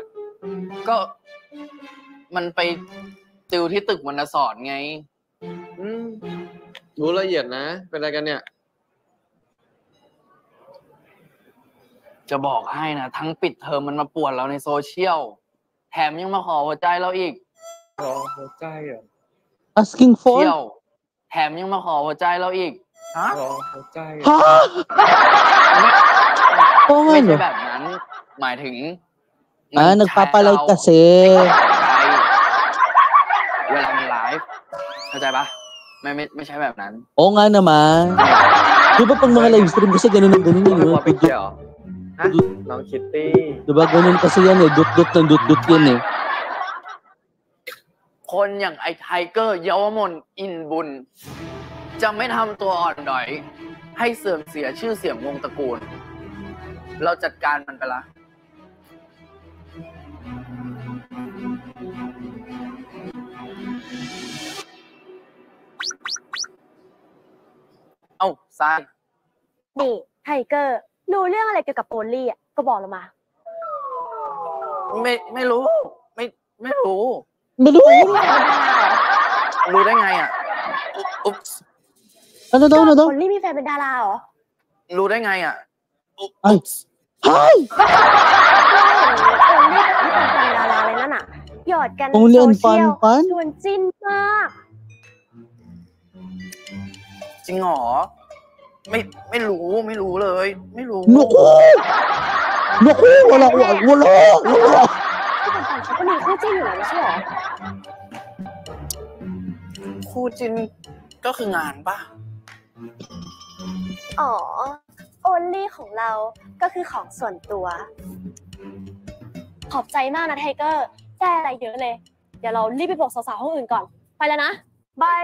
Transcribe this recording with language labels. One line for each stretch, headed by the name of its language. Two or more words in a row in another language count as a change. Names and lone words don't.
Thai: ก็มันไปติวที่ตึกวรรณสอนไง รู้ละเอียดนะเป็นอะไรกันเนี่ย จะบอกให้นะทั้งปิดเทอมมันมาป่วนเราในโซเชียลแถมยังมาขอหัวใจเราอีก ขอหัวใจเหรอ
English: asking for
Thai: แถมยังมาขอหัวใจเราอีก ขอหัวใจ ไม่ใช่แบบนั้นหมายถึง
Filipino: nagpapalike kasi
Thai: เวลามันไลฟ์เข้าใจปะไม่ใช่แบบนั้น
Filipino: Oo nga naman di ba pag mga
English: live stream
Filipino: kasi ganun yun
Thai: น้องคิตตี้
Filipino: di ba ganun kasi yan eh dut yan eh
Thai: คนอย่างไอ้ไทเกอร์เยาวมนอินบุญจะไม่ทำตัวอ่อนดอยให้เสื่อมเสียชื่อเสียงวงตระกูลเราจัดการมันไปละเอ้าทราย นี่ไทเกอร์รู้เรื่องอะไรเกี่ยวกับโอลี่อ่ะก็บอกเรามา ไม่รู้ไม่รู้ รู้ได้ไงอ่ะอุ๊บ
Filipino: ano daw
Thai: โอลี่มีแฟนเป็นดาราเหรอ รู้ได้ไงอ่ะ ay Hay! ดาราเลยนั่นน่ะหยอดกัน Only โซ on เชียล Pan ชวนจิ้นมาก จริงเหรอ ไม่รู้เลย ไม่รู้
Filipino: Naku! Naku! Wala!
Thai: ที่ปันเขาก็มีคู่จิ้นอยู่แล้วไม่ใช่หรอ คู่จิ้นก็คืองานปะ อ๋อ โอลลี่ของเราก็คือของส่วนตัว ขอบใจมากนะไทเกอร์แจ้อะไรเยอะเลย เดี๋ยวเรารีบไปบอกสาวๆห้องอื่นก่อน ไปแล้วนะ บาย